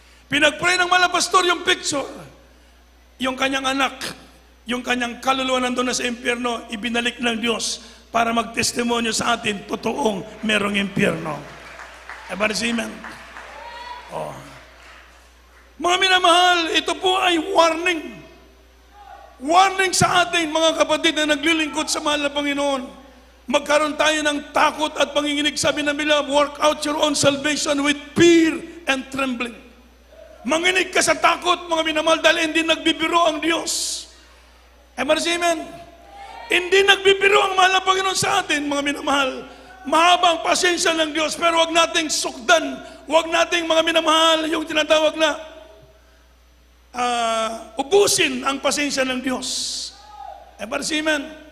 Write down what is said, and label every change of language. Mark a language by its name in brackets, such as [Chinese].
[Filipino] Pinagpray ng malapastor yung picture. Yung kanyang anak, yung kanyang kaluluwa nandoon na sa impyerno, ibinalik ng Diyos para magtestimonyo sa atin, totoong merong impyerno. Amen. Oh. Mga minamahal, ito po ay warning. Warning sa atin, mga kapatid na naglilingkod sa mahal na Panginoon. Magkaroon tayo ng takot at panginginig. Sabi ng Biblia, [English] work out your own salvation with fear and trembling. [Filipino] Manginig ka sa takot, mga minamahal, dahil hindi nagbibiro ang Diyos. Amen. Hindi nagbibiro ang mahal na Panginoon sa atin, mga minamahal. Mahaba ang pasensya ng Diyos, pero wag nating sukdan, wag nating, mga minamahal, yung tinatawag na ubusin ang pasensya ng Diyos. Amen.